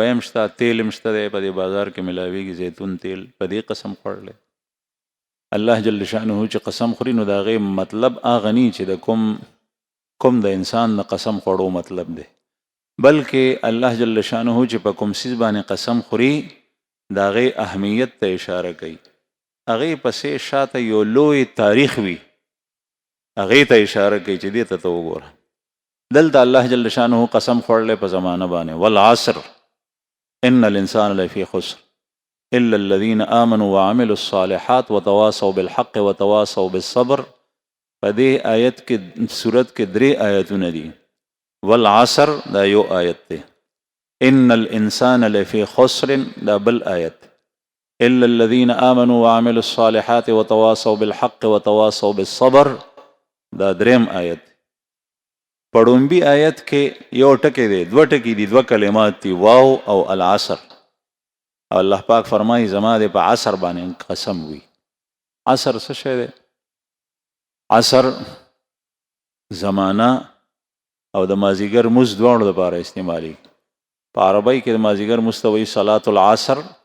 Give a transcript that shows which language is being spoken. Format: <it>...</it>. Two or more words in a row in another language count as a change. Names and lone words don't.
<ps>هم شته تیل هم شته دی په دې بازار کې ملاویږي زیتون تیل په دې قسم خوړلی الله</ps> <ar>جل شانه</ar> <ps>چې قسم خوري نو د هغې مطلب هغه نی چې د کوم د انسان د قسم خوړو مطلب دی بلکې الله</ps> <ar>جل شانه</ar> <ps>چې په کوم څیز باندې قسم خوري د هغې اهمیت ته اشاره کوي هغې پسې شاته یو لوی تاریخ وي هغې ته اشاره کوي چې دې ته وګوره دلته الله</ps> <ar>جل شانه</ar> <ps>قسم خوړلی په زمانه</ps> <ar>باندې والعصر ان الانسان لفی خسر الا الذين آمنوا وعملوا الصالحات وتواصوا بالحق وتواصوا بالصبر</ar> <ps>په دې آیت کې صورت کې 3 آیتونه دي</ps> <ar>والعصر</ar> <ps>دا یو آیت دی</ps> <ar>ان الانسان لفی خسر</ar> <ps>دا بل آیت</ps> <ar>الا الذين آمنوا وعملوا الصالحات وتواصوا بالحق وتواصوا بالصبر</ar> <ps>دا 3 آیت پړومبي آیت کې یو ټکی دی 2 ټکی دي 2 کلمات دي واو او العصر او الله پاک فرمایي زما دې په عصر باندې قسم وي عصر څه شی دی عصر زمانہ او د مازیګر مز دواړو لپاره استعمالي په عربی کې د مازیګر مستوي</ps> <ar>صلات العصر</ar>